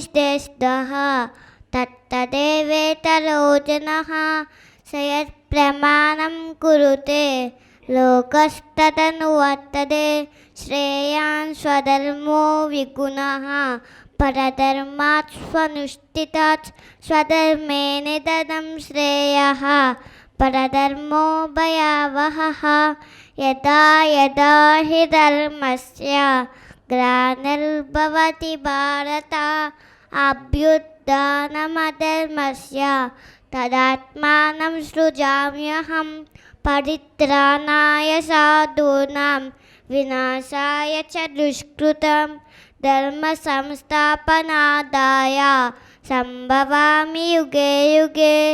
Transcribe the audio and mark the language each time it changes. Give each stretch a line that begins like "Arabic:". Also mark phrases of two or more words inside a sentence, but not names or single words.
Sanskrit: శ్రేష్ఠః తత్తదేవేతరో జనః స యత్ప్రమాణం కురుతే లోకస్తదనువర్తతే శ్రేయాన్ స్వధర్మో విగుణః పరధర్మాత్ స్వనుష్ఠితాత్ స్వధర్మే నిధనం శ్రేయః పరధర్మో భయావహః యదా యదా హి ధర్మస్య గ్లానిర్భవతి భారత అభ్యుత్థానమధర్మస్య तदात्मानं सृजाम्यहं परित्राणाय साधूनां विनाशाय च दुष्कृतं धर्मसंस्थापनार्थाय सम्भवामि युगे युगे